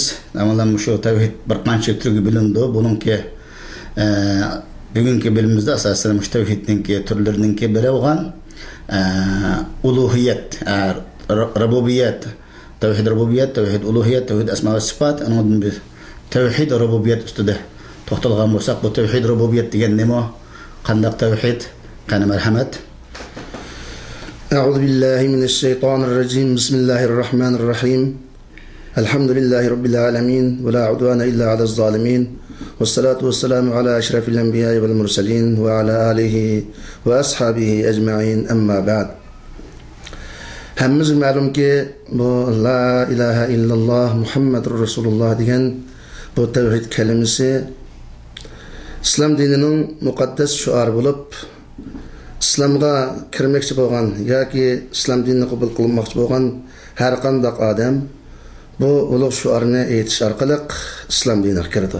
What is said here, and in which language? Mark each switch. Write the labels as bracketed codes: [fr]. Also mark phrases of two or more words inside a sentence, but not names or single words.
[uz] Amalan shu tavhid bir qancha turga bo'lindi. Buningki bugungi bo'limimizda asosan mush tavhidningki turlariningki biri bo'lgan uluhiyat, rububiyat, tavhid rububiyat, tavhid uluhiyat, tavhid asma va sifat. Andan biz tavhid rububiyat ustida to'xtalgan bo'lsak, bu tavhid rububiyat degan nima? Qanday tavhid? Qani marhamat. [ar] أعوذ بالله من الشيطان الرجيم. بسم الله الرحيم. الحمد لله رب العالمين ولا عدوان إلا على الظالمين. والصلاة والسلام على أشرف الأنبياء والمرسلين وعلى آله وأصحابه أجمعين. أما بعد. [uz] Hammamiz ma'lumki bu [ar] لا إله إلا الله محمد رسول الله [uz] degan bu tavhid kalimasi İslam dinining muqaddas shuari bo'lib, islomga kirmoqchi bo'lgan yoki islom dinini qabul qilmoqchi bo'lgan har qanday odam bu ulug' shuarni aytish orqali islom diniga kiradi.